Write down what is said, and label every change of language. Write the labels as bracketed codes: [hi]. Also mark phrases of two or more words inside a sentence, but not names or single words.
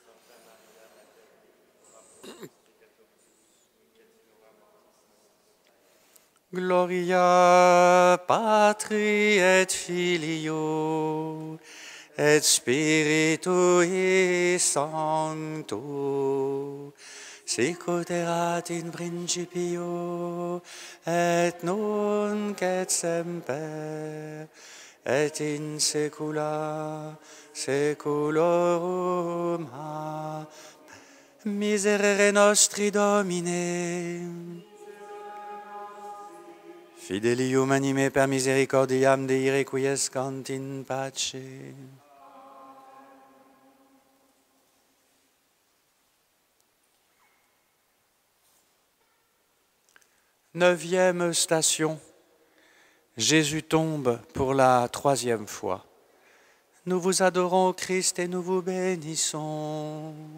[la] Gloria Patri et Filio et Spiritui Sancto, sicut erat in principio, et nunc et semper, et in saecula saeculorum. Amen. Miserere nostri Domine. Fidelium anime per misericordiam Dei requiescant in pace. [fr] Neuvième station. Jésus tombe pour la troisième fois. Nous vous adorons, Christ, et nous vous bénissons.